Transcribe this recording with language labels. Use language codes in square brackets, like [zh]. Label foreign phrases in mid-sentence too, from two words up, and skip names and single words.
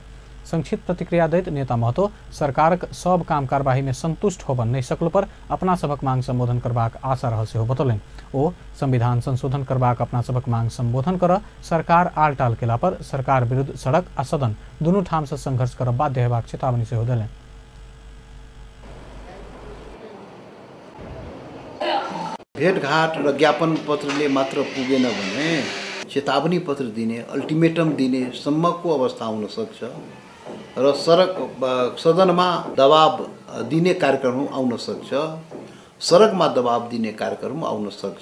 [mai] संक्षिप्त प्रतिक्रिया दैत नेता महतो सरकारक सब काम कार्यवाही में संतुष्ट होबन नहीं सकलो पर अपना सबक मांग संबोधन करबाक आशा रहल सेहो बतौलनि। ओ संविधान संशोधन करबाक अपना सबक मांग संबोधन कर सरकार आलटाल केला पर सरकार विरुद्ध सड़क आ सदन दुनू ठाम से संघर्ष करब बाध्य हेबाक चेतावनी सेहो देलनि। [ne] भेटघाट र ज्ञापन पत्रले मात्र पुगेन भने चेतावनी पत्र दिने अल्टिमेटम दिने सम्मको अवस्था हुन सक्छ र सदनमा दबाब दिने कार्यक्रम आउन सक्छ, सडकमा दबाब दिने कार्यक्रम आउन सक्छ।